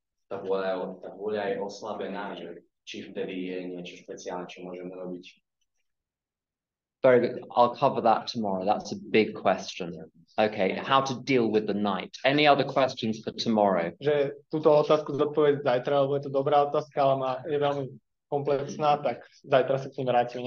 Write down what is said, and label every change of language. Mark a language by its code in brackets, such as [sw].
[sk] Tá vôľa je oslabená, že či vtedy je niečo špeciálne, čo môžeme robiť. [en] Very good. I'll cover that tomorrow. That's a big question. Okay, how to deal with the night. Any other questions for tomorrow? [sk] Že túto otázku zodpovedať zajtra, lebo je to dobrá otázka, ale je veľmi komplexná, tak zajtra sa k ním vrátime.